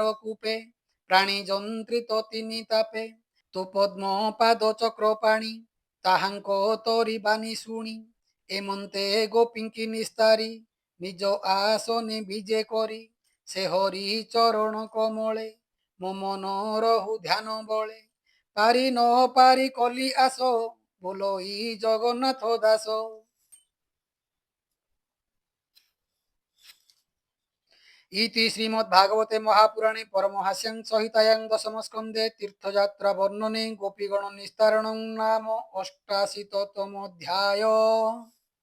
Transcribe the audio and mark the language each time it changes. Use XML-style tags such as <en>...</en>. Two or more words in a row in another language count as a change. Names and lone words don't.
<or>କୂପେ ପ୍ରାଣୀ ଯନ୍ତ୍ରିତ ତିନି ତାପେ ତୋ ପଦ୍ମ ପାଦ ଚକ୍ର ପାଣି ତାହାଙ୍କ ତୋରି ବାଣୀ ଶୁଣି ଏମନ୍ତେ ଗୋପୀଙ୍କି ନିସ୍ତାରି ନିଜ ଆସନେ ବିଜେ କରି ସେ ହରି ଚରଣ କମଳେ ମୋ ମନ ରହୁ ଧ୍ୟାନ ବଳେ ପାରି ନ ପାରି କଲି ଆସ ବୋଲଇ ଜଗନ୍ନାଥ ଦାସ।</or> <sa>इति श्रीमद्भागवते महापुराणे परमहास्यां संहितायां दशमस्कन्धे तीर्थयात्रा वर्णने गोपीगण निस्तारणं नाम 88तमोऽध्यायः।</sa>